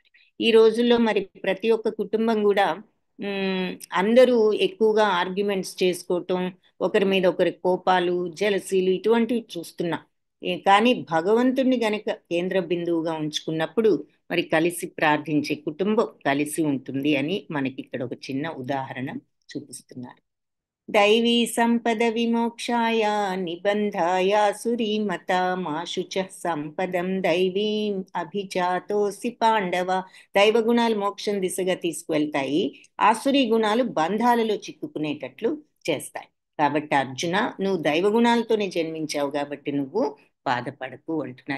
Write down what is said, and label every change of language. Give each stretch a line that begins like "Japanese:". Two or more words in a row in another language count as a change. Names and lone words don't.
Telugu: ఈ రోజుల్లో మరి ప్రతి ఒక్క కుటుంబం కూడా ఉమ్, అందరూ ఎక్కువగా ఆర్గ్యుమెంట్స్ చేసుకోవటం, ఒకరి మీద ఒకరి కోపాలు, జలసీలు ఇటువంటివి చూస్తున్నాం. కానీ భగవంతుణ్ణి గనక కేంద్ర బిందువుగా ఉంచుకున్నప్పుడు మరి కలిసి ప్రార్థించే కుటుంబం కలిసి ఉంటుంది అని మనకి ఇక్కడ ఒక చిన్న ఉదాహరణ చూపిస్తున్నారు.
Sanskrit: दैवी संपद विमोक्षाय निबंधाय सुरीमता माशुच సంపదం దైవీం అభిజాతోసి పాండవ.
Telugu: దైవ గుణాలు మోక్షం దిశగా తీసుకువెళ్తాయి, ఆసురీ గుణాలు బంధాలలో చిక్కుకునేటట్లు చేస్తాయి. కాబట్టి అర్జున, నువ్వు దైవ గుణాలతోనే జన్మించావు కాబట్టి నువ్వు బాధపడకు అంటున్నారు.